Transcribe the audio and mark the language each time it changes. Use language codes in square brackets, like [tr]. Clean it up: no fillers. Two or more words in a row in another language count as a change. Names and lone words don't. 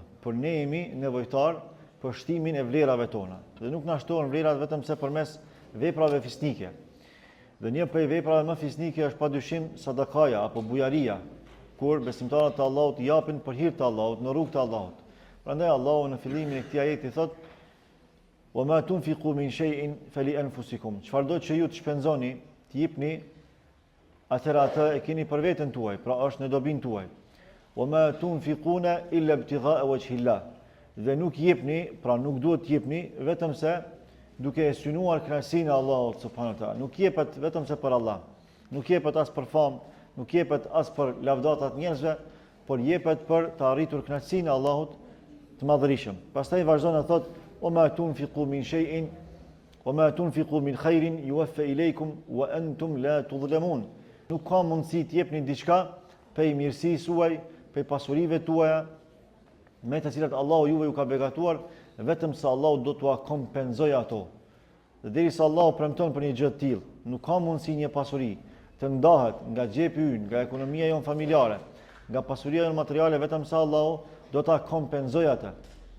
[sq] Por ne jemi nevojtar për shtimin e vlerave tona. Dhe nuk na shtohen vlerat vetëm se përmes veprave fisnike. Dhe një prej veprave më fisnike është padyshim sadakaja apo bujaria, kur besimtarët e Allahut japin për hir të Allahut, në rrugt të Allahut. Prandaj Allahu në fillimin e këtij ajeti thotë: [ar] "وما تنفقوا من شيء فلأنفسكم." [sq] Çfarëdo që ju të shpenzoni, të jepni, atëherë atë e keni për veten tuaj, pra është në dobinë tuaj. [ar] "وما تنفقون إلا ابتغاء وجه الله." [sq] Dhe nuk jepni, pra nuk duhet të jepni vetëm se duke e synuar kënaqësinë e Allahut [ar] سبحانه وتعالى. [sq] Nuk jepet vetëm se për Allah. Nuk jepet as për famë, nuk jepet as për lavdatat njerëzve, por jepet për të arritur kënaqësinë e Allahut të madhërisëm. Pastaj vazhdon e thotë: [ar] "وما تنفقوا من شيء وما تنفقوا من خير يوف إليكم وأنتم لا تظلمون." [sq] Nuk ka mundësi të jepni diçka prej mirësisë suaj, prej pasurive tuaja, me të cilat Allahu juve ju ka begatuar, vetëm se Allahu do t'ua kompenzojë ato. Dhe derisa Allahu premton për një gjë të tillë, nuk ka mundësi një pasuri të ndahet nga xhepi ynë, nga ekonomia jonë familjare, nga pasuria jonë materiale, vetëm se Allahu do ta kompenzojë atë.